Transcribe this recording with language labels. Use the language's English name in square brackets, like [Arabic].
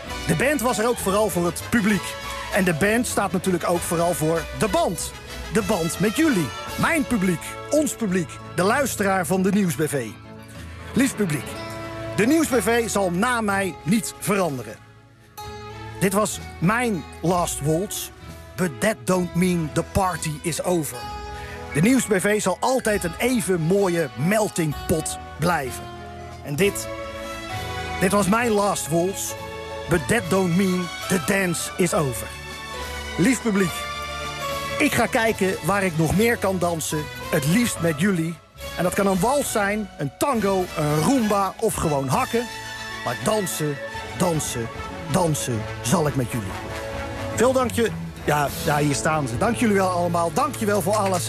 [Dutch] De band was er ook vooral voor het publiek. En de band staat natuurlijk ook vooral voor de band. De band met jullie. Mijn publiek, ons publiek, de luisteraar van de Nieuwsbv. Lief publiek, de Nieuwsbv zal na mij niet veranderen. Dit was mijn last waltz. [English] But that don't mean the party is over. [Dutch] De Nieuwsbv zal altijd een even mooie melting pot blijven. En dit was mijn last waltz. [English] But that don't mean the dance is over. [Dutch] Lief publiek, ik ga kijken waar ik nog meer kan dansen, het liefst met jullie. En dat kan een wals zijn, een tango, een rumba of gewoon hakken. Maar dansen, dansen, dansen zal ik met jullie. Veel dankje. Ja, hier staan ze. Dank jullie wel allemaal. Dank je wel voor alles.